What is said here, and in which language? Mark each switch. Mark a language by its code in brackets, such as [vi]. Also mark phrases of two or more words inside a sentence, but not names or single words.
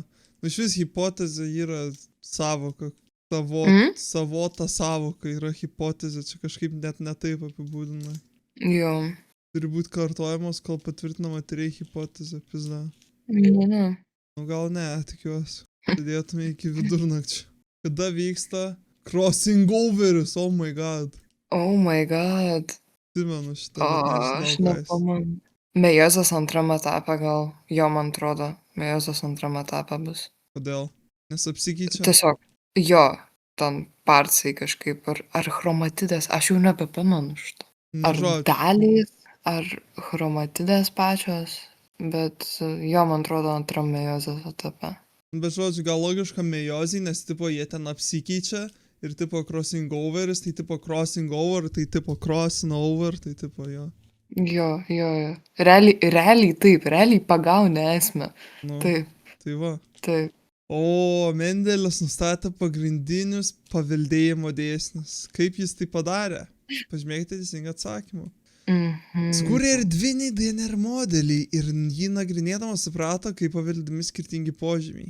[lt] Nu, šis hipotezė yra savoka. Savota savoka yra hipotezė, čia kažkaip net netaip apibūdina. Jo. Turi būti kartojamos, kol patvirtinama tyrėjų hipotezė, pizda. Nu, gal ne, tikiuosi. Sėdėtume iki vidurnakčio. Kada vyksta crossingoveris, [en] oh my god. Oh my god. [lt] Atsimenu šitą. Aš nepamanu. Meiozės antram etape gal, jo man atrodo, meiozės antram etape bus. Kodėl? Nes apsikeičia? Tiesiog, jo, ten partsai kažkaip, ar chromatidės, aš jau nebepamenu šitą. Ar dalys, ar chromatidės pačios, bet jo man atrodo antram meiozės etape. Bet žodžiu, gal logiška meiozė, nes tipo jie ten apsikeičia ir tipo crossingoveris, tai tipo [en] crossing over, [lt] tai tipo [en] crossing over, [lt] tai tipo jo. Jo. Realiai taip, realiai pagaunė esmę. Nu, taip. Tai va. Taip. O, Mendelis nustatė pagrindinius paveldėjimo dėsnius. Kaip jis tai padarė? Pažymėkite teisingą atsakymą. Skūrė erdviniai DNR modelį ir jį nagrinėdamas suprato, kaip paveldimi skirtingi požymiai.